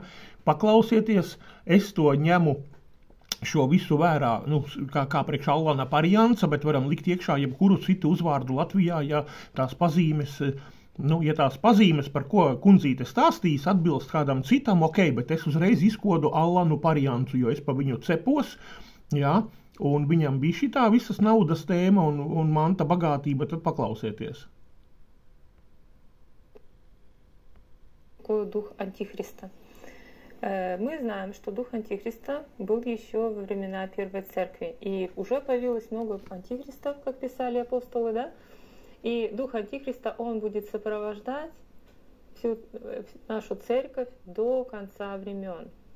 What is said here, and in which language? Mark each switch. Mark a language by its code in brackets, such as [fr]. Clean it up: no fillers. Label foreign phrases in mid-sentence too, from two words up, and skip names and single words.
[lv] Paklausieties, es to ņemu šo visu vērā, kā priekš Allana Parianca, bet varam likt iekšā jebkuru citu uzvārdu Latvijā, ja tās pazīmes, ja tās pazīmes, par ko kundzīte stāstīs, atbilst kādam citam, bet es uzreiz izkodu Allanu Pariancu, jo es pa viņu cepos, jā, un viņam bija šitā visas naudas tēma un manta bagātība, tad paklausieties. [ru] Дух Антихриста. Мы знаем, что дух Антихриста был еще во времена Первой Церкви, и уже появилось много антихристов, как писали апостолы, да? И дух Антихриста, он будет сопровождать всю нашу церковь до конца времен.